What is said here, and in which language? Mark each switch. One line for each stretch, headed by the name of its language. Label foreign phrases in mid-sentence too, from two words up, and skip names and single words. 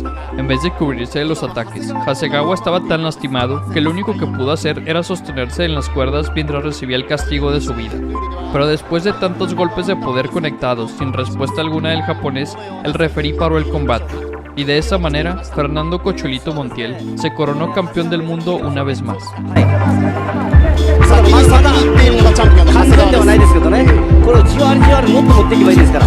Spanish: En vez de cubrirse de los ataques, Hasegawa estaba tan lastimado que lo único que pudo hacer era sostenerse en las cuerdas mientras recibía el castigo de su vida. Pero después de tantos golpes de poder conectados sin respuesta alguna del japonés, el referí paró el combate. Y de esa manera, Fernando Cocholito Montiel se coronó campeón del mundo una vez más.
Japanese: 先に先に行っているのがチャンピオンの長谷川完全ではないですけどね、これをじわりじわりもっと持っていけばいいですから。